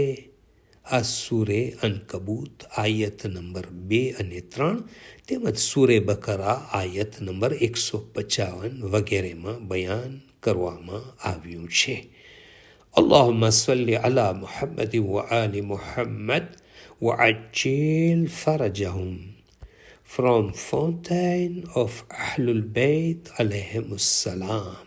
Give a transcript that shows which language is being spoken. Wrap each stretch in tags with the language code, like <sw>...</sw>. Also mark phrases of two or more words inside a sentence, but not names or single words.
<gu>આ સૂરે અનકબૂત આયત નંબર 2 અને 3 તેમજ સૂરે બકરા આયત નંબર 155 વગેરેમાં બયાન કરવામાં આવ્યું છે.</gu> <ar>اللهم صل على محمد وآل محمد وعجل فرجهم.</ar> <en>From Fountain of Ahlul Bayt</en> <ar>عليهم السلام.</ar>